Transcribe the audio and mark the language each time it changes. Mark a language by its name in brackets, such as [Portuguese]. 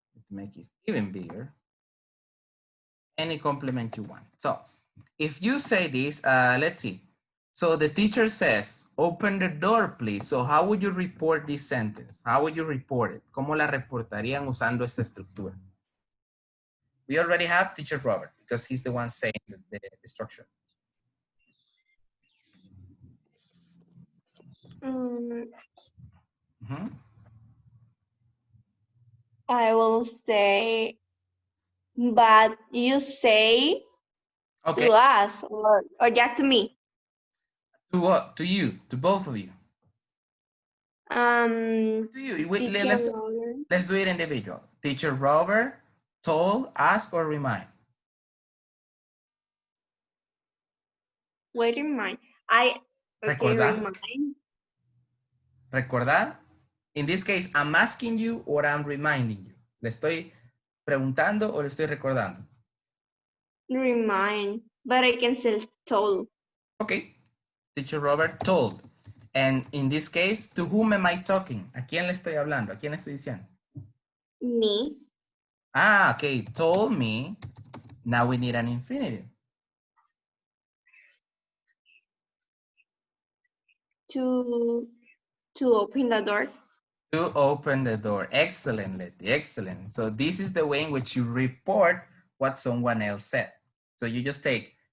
[English] Make it even bigger. Any complement you want. So if you say this, let's see. So the teacher says, open the door, please. So how would you report this sentence? How would you report it? [Spanish] ¿Cómo la reportarían usando esta estructura? [English] We already have teacher Robert because he's the one saying the structure. I will say, but you say to us or just to me? To what? To you, to both of you. To you. Let's do it individual. Teacher Robert told, ask, or remind. Wait, remind. Recordar. [Spanish] Recordar. [English] In this case, I'm asking you or I'm reminding you. [Spanish] Le estoy preguntando o le estoy recordando. [English] Remind, but I can say told. Okay. Teacher Robert told. And in this case, to whom am I talking? [Spanish] ¿A quién le estoy hablando? ¿A quién le estoy diciendo? [English] Me. Ah, okay. Told me. Now we need an infinitive. To open the door. To open the door. Excellent, Letty. Excellent. So this is the way in which you report what someone else said. So you just take